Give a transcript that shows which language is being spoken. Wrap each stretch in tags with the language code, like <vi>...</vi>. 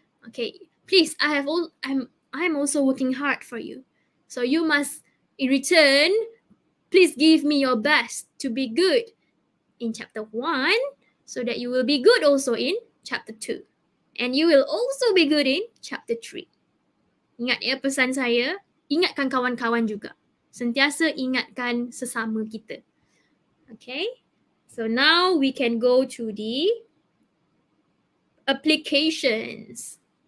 <en>Okay, please, I'm also working hard for you. So you must, in return, please give me your best to be good in chapter 1, so that you will be good also in chapter 2. And you will also be good in chapter 3.</en> <ms>Ingat ya pesan saya, ingatkan kawan-kawan juga. Sentiasa ingatkan sesama kita.</ms> <en>Okay, so now we can go to the applications.</en>